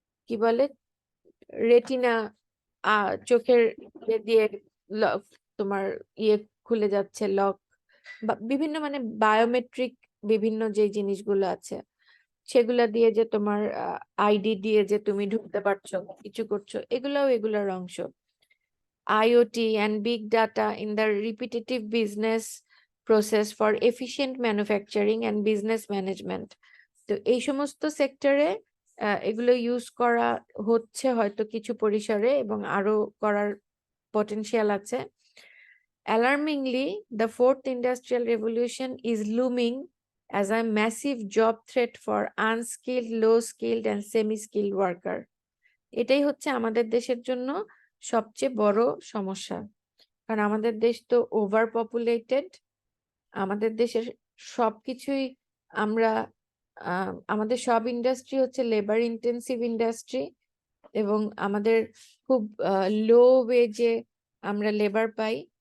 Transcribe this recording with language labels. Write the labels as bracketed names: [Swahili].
[Bangla] কি বলে রেটিনা, চোখের দিয়ে তোমার ইয়ে খুলে যাচ্ছে, লক, বা বিভিন্ন মানে বায়োমেট্রিক বিভিন্ন যে জিনিসগুলো আছে সেগুলা দিয়ে যে তোমার আইডি দিয়ে যে তুমি ঢুকতে পারছো, কিছু করছো, এগুলোর অংশ। [English] IoT and big data in the repetitive business process for efficient manufacturing and business management. [Bangla] তো এই সমস্ত সেক্টরে এগুলো ইউজ করা হচ্ছে হয়তো কিছু পরিসরে, এবং আরো করার পটেনশিয়াল আছে। [English] Alarmingly, the fourth industrial revolution is looming as a massive job threat for unskilled, low-skilled and semi-skilled worker. [Bangla] এটাই হচ্ছে আমাদের দেশের জন্য সবচেয়ে বড় সমস্যা, কারণ আমাদের দেশ তো ওভার পপুলেটেড, আমাদের দেশের সবকিছুই আমরা আমাদের সব ইন্ডাস্ট্রি হচ্ছে লেবার ইন্টেন্সিভ ইন্ডাস্ট্রি, এবং আমাদের খুব লো ওয়েজে আমরা লেবার পাই।